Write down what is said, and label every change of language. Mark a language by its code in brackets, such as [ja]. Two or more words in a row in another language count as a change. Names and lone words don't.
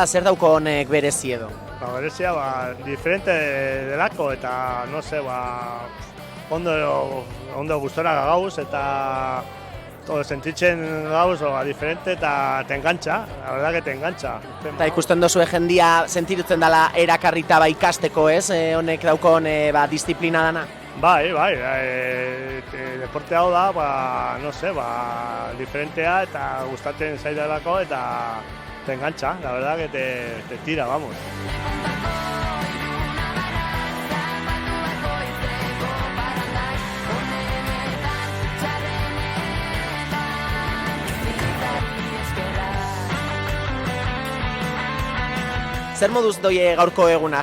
[eu] Zer dauko honek berezi edo? Berezia, diferente delako eta, [es] no se, [eu] ondo gustora gauz eta sentitzen gauz diferente eta [es] te engancha, la verdad que te engancha. [eu] Eta ikusten dozue jendia sentirutzen dela erakarrita ikasteko, ez? Honek daukon disiplina dana? Bai, deporte hau da, [es] no se, [eu] diferentea eta gustatzen zaidalako eta [es] te engancha, la verdad que te tira, vamos. [eu] Zer moduz doie gaurko eguna?